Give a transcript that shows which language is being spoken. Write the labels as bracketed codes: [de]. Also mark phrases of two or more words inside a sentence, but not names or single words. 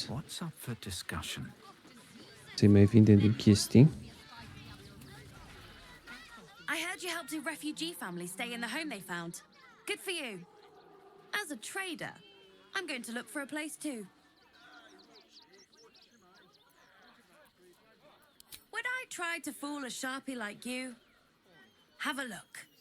[en] What's up for discussion? [ro] Să-i mai vindem din chestii. [en] I heard you helped a refugee family stay in the home they found. Good for you. As a trader, I'm going to look for a place too. Would I try to fool a sharpie like you? Have a look.